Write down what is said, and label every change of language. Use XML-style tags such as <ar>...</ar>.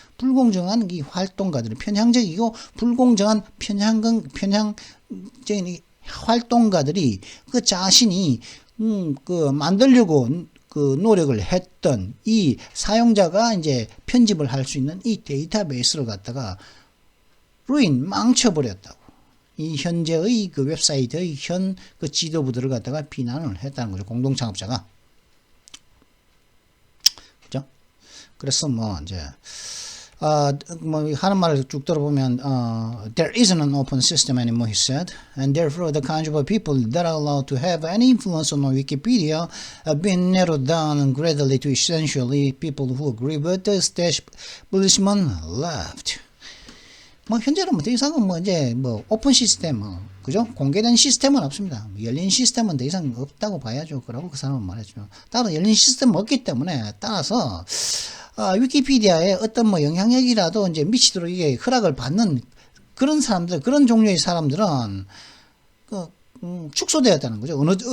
<ko>불공정한 이 활동가들이 편향적이고 불공정한 편향적인 활동가들이 그 자신이 그 만들려고 그 노력을 했던 이 사용자가 이제 편집을 할 수 있는 이 데이터베이스를 갖다가 망쳐버렸다고. 이 현재의 그 웹사이트의 현 그 지도부들을 갖다가 비난을 했다는 거죠. 공동 창업자가. 그죠? 그래서 뭐 이제 뭐 하는 말을 쭉 들어보면</ko> <en>there isn't an open system anymore, he said, and therefore the kinds of people that are allowed to have any influence on Wikipedia have been narrowed down gradually to essentially people who agree with the establishment left.</en> <ko>뭐 현재는 뭐 더 이상은 뭐 이제 뭐 오픈 시스템 그죠? 공개된 시스템은 없습니다. 열린 시스템은 더 이상 없다고 봐야죠. 그러고 그 사람은 말했죠. 따라서 열린 시스템은 없기 때문에 따라서 위키피디아에 어떤 뭐 영향력이라도 이제 미치도록 이게 허락을 받는 그런 사람들, 그런 종류의 사람들은 축소되었다는 거죠.</ko>